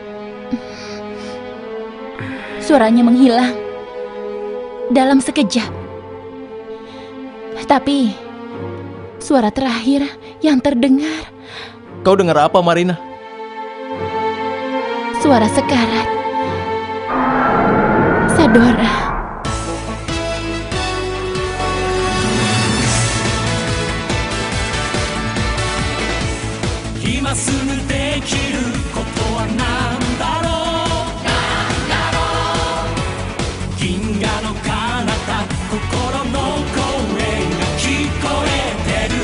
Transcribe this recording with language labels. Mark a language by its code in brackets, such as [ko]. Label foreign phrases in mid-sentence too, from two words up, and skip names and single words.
[id] Suaranya menghilang dalam sekejap. Tapi suara terakhir yang terdengar, Kau dengar apa, Marina? suara sekarat Sadora. [ja] 今すぐできることは何だろう、なんだろう。銀河の彼方、心の声が聞こえてる。